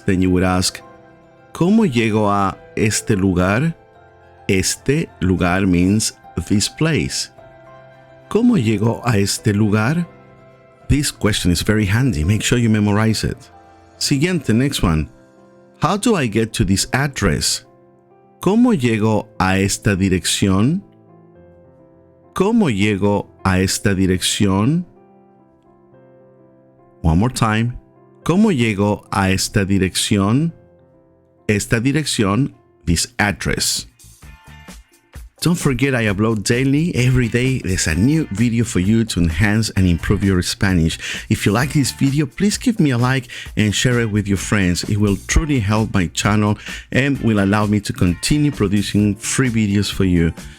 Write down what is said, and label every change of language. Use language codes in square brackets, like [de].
[en] Then you would ask, [es] ¿Cómo llego a este lugar? Este lugar [en] means this place. [es] ¿Cómo llego a este lugar? [en] This question is very handy. Make sure you memorize it. Siguiente, next one. How do I get to this address? [es] ¿Cómo llego a esta dirección? ¿Cómo llego a esta dirección? [en] One more time. [es] ¿Cómo llego a esta dirección? Esta dirección, [en] this address. Don't forget, I upload daily. Every day there's a new video for you to enhance and improve your Spanish. If you like this video, please give me a like and share it with your friends. It will truly help my channel and will allow me to continue producing free videos for you.